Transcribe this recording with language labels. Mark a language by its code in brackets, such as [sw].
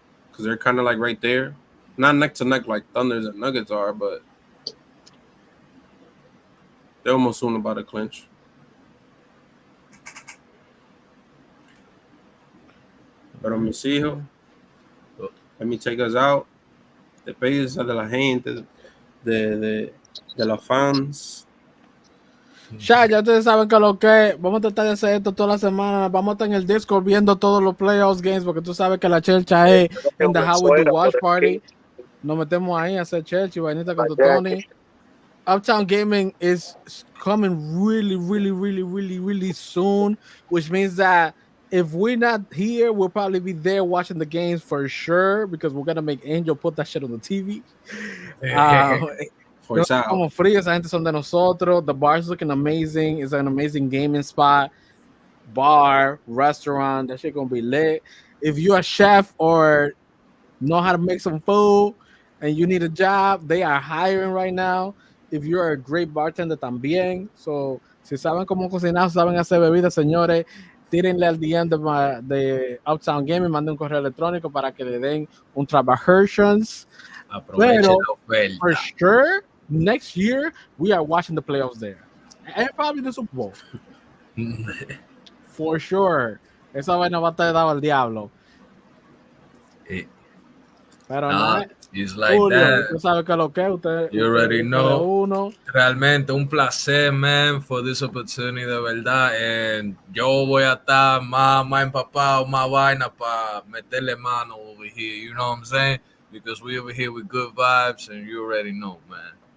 [en] Because they're kind of like right there. Not neck to neck like Thunders and Nuggets are, but they're almost soon about to clinch. [es] Pero mis hijos, [en] let me take us out. [es] Despídense de la gente, de los fans. Ya ustedes saben que lo que vamos a tratar de hacer esto toda la semana. Vamos a estar en el Discord viendo todos los playoffs games porque tú sabes que la chelcha es en the How We Do Watch Party. Nos metemos ahí a hacer chelcha y vainita con Tony. [en] Uptown Gaming is coming really soon, which means that if we're not here, we'll probably be there watching the games for sure because we're gonna make Angel put that shit on the TV. [es] Como frío, esa gente son de nosotros. [en] The bar's looking amazing. It's an amazing gaming spot, bar, restaurant. That shit gonna be lit. If you're a chef or know how to make some food and you need a job, they are hiring right now. If you're a great bartender [es] también. So, si saben cómo cocinar, saben hacer bebidas, señores, tírenle al DM de Uptown Gaming, manden un correo electrónico para que le den un trabajations. [en] Pero, for sure, next year, we are watching the playoffs there. And probably the Super Bowl. For sure. [es] Esa vaina va a estar dado al diablo. Pero no. [en] It's like [es] Julio, [en] that. [es] tú sabes que lo que usted. [en] You already know. [es] Realmente un placer, [en] man, for this opportunity, [es] de verdad. And yo voy a estar más empapado, más vaina para meterle mano [en] over here. You know what I'm saying? Because we over here with good vibes, and you already know, man.